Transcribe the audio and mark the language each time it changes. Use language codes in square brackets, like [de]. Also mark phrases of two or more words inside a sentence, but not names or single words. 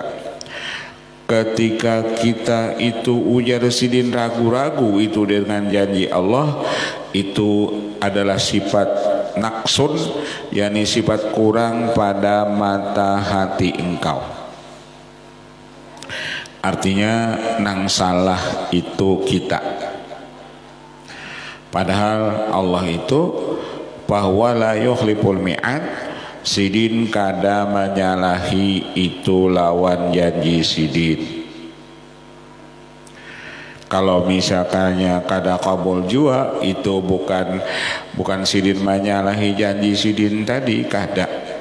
[id] Ketika kita itu [bjn] ujar sidin [id] ragu-ragu itu dengan janji Allah, itu adalah sifat naksun, yakni sifat kurang pada mata hati engkau. [bjn] Artinya nang salah itu kita. [id] Padahal Allah itu bahwa [ar] لا يخلف الميعاد, [bjn] sidin kada menyalahi itu lawan janji sidin. Kalau misalkannya kada kabul jua, itu bukan sidin menyalahi janji sidin tadi, kada.